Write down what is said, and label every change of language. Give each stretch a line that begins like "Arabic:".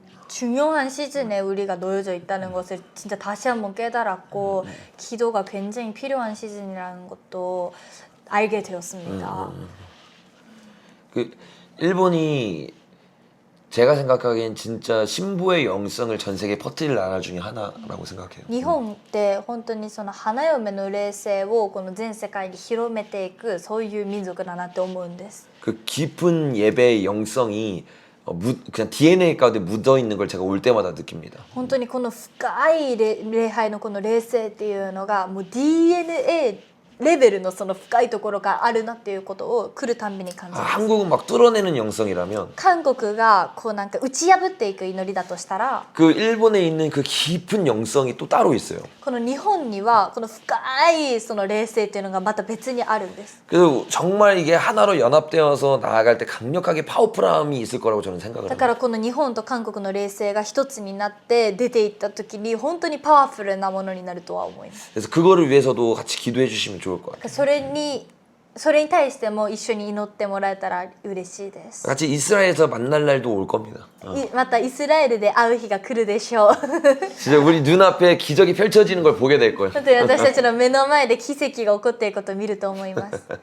Korean: 중요한 시즌에 우리가 놓여져 있다는 것을 진짜 다시 한번 깨달았고 기도가 굉장히 필요한 시즌이라는 것도 알게 되었습니다. 그 일본이 제가 생각하기엔 진짜 신부의 영성을 전 세계에 퍼뜨릴 나라 중에 하나라고 생각해요.
Japanese: 日本って本当にその花嫁の霊性をこの全世界に広めていくそういう民族だなって思うんです。
Korean: 그 깊은 예배의 영성이 그냥 DNA 가운데 묻어 있는 걸 제가 올 때마다 느낍니다.
Japanese: 本当にこの深い礼拝のこの霊性っていうのがもう DNAレベルのその深いところがあるなっていうことを来るたんびに感じます。
Korean: 한국은 막 뚫어내는 영성이라면
Japanese: 韓国がこうなんか打ち破っていく祈りだとしたら
Korean: 그 일본에 있는 그 깊은 영성이 또 따로 있어요.
Japanese: この日本にはこの深いその霊性っていうのがまた別にあるんです。
Korean: 그래서 정말 이게 하나로 연합되어서 나아갈 때 강력하게 파워풀함이 있을 거라고 저는 생각을
Japanese: だからこの日本と韓国の霊性が一つになって出ていった時に本当にパワフルなものになるとは思います。
Korean: 그래서 그거를 위해서도 같이 기도해 주시면 좋을 것 같아요.
Japanese: それに対しても一緒に祈ってもらえたら嬉しいです。
Korean: 같이 이스라엘에서 만날 날도 올 겁니다.
Japanese: またイスラエルで会う日が来るでしょう。
Korean: 진짜 우리 눈앞에 기적이 펼쳐지는 걸 보게 될 거예요.
Japanese: 本当に私たちの目の前で奇跡が起こっていることを見ると思います。